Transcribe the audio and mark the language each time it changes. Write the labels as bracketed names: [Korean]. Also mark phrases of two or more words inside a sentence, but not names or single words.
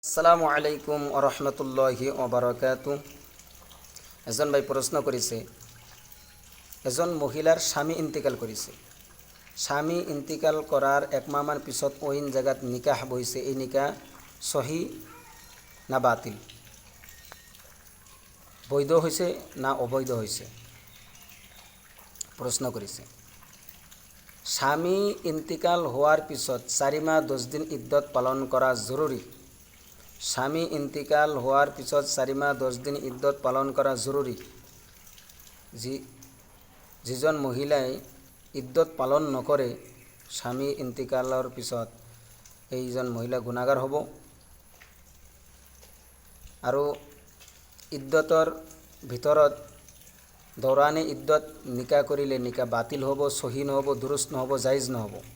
[Arabic] السلام عليكم ورحمة الله وبركاته. [Bangla] এজন ভাই প্রশ্ন করেছে, এজন মহিলার স্বামী ইন্তিকাল করেছে। স্বামী ইন্তিকাল করার এক মাহমান পিছত অইন জায়গাত নিকাহ বইছে, এই নিকাহ সহি না বাতিল, বৈধ হয়েছে না অবৈধ হয়েছে? প্রশ্ন করেছে। স্বামী ইন্তিকাল হওয়ার পিছত 4 মাহ 10 দিন ইদ্যত পালন করা জরুরি। স্বামী ইন্তিকাল হওয়ার পিছত 4 মাহ 10 দিন ইদ্যত পালন করা জরুরি। [Assamese] যিজন মহিলাই ইদ্যত পালন নকৰে স্বামী ইন্তিকালৰ পিছত এইজন মহিলা গুণাগাৰ হ'ব। আৰু ইদ্যতৰ ভিতৰত দৌৰাণী ইদ্যত নিকাহ কৰিলে নিকাহ বাতিল হ'ব, সহি নহ'ব, দুৰুস্ত নহ'ব, জাইজ নহ'ব।